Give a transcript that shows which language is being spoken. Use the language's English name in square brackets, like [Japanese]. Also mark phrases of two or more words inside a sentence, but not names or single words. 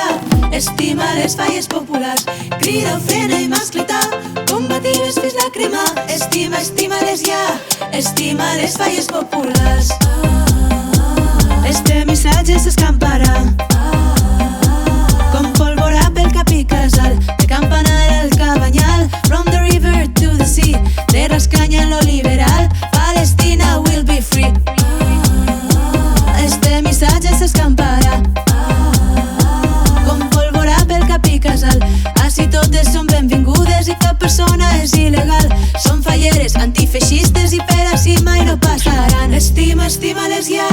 [Catalan] Estima les falles populars. Crida, ofrena i mascleta, combatives fins la crema. Estima, estima-les ja. Estima les falles populars. Este missatge s'escamparà com pólvora pel cap i casal, de Campanar al Cabanyal, [English] from the river to the sea, [Catalan] de Rascanya en lo liberal, [English] Palestina will be free. [Catalan] Este missatge s'escamparà com pólvora pel cap i casal. Ací totes són benvingudes i cap persona és il·legal. Són falleres antifeixistes i per ací mai no passaran. Estima, estima-les ja.